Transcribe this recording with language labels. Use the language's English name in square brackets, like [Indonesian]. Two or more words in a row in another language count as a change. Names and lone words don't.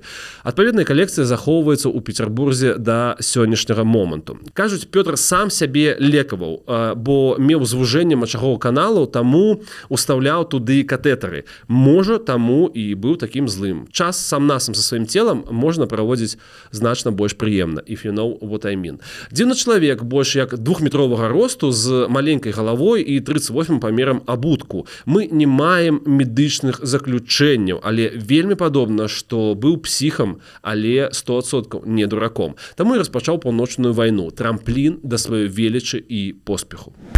[Belarusian] Адпаведная калекцыя захоўваецца ў Петербурзе да сённяшняга моманту. Кажуць, Пётр сам сябе лекаваў, бо меў звужэнне мачавога каналу, таму устаўляў туды катэтары. Можа, таму і быў такім злым. Час сам-насам са сваім целам можна праводзіць значна больш прыемна, [English] if you know what I mean. [Belarusian] Дзіўны чалавек, больш як 2-метровага росту, з маленькай галавой і 38 памерам абутку. Мы не маем медычных заключэнняў, але вельмі падобна, што быў псіхам, але 100% не дураком. Таму і распачаў паўночную вайну, трамплін да сваёй велічы і поспеху.